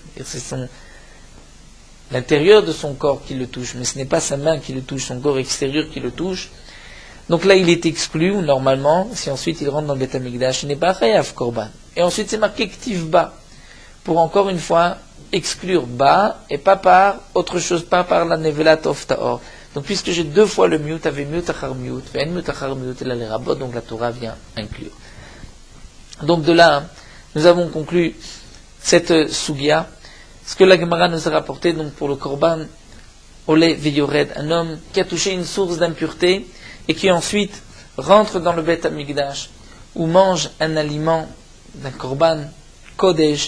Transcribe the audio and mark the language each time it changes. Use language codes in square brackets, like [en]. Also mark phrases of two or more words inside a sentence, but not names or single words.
[fr] C'est l'intérieur de son corps qui le touche, mais ce n'est pas sa main qui le touche, son corps extérieur qui le touche. Donc là, il est exclu, ou normalement, si ensuite il rentre dans le Bet HaMikdash, il n'est pas [he] חייב קרבן. [fr] Et ensuite, c'est marqué [he] כתיב בה, [fr] pour encore une fois exclure ba, et pas par autre chose, pas par la [he] נבלת עוף טהור. [fr] Donc puisque j'ai 2 fois le miut, avait [he] מיעוט אחר מיעוט ואין מיעוט אחר מיעוט, [fr] et la les rabot, donc la Torah vient inclure. Donc de là, nous avons conclu cette sugia, ce que la Gemara nous a rapporté donc pour le [he] קרבן עולה ויורד, [fr] un homme qui a touché une source d'impureté et qui ensuite rentre dans le Bet HaMikdash ou mange un aliment d'un [he] קרבן קודש.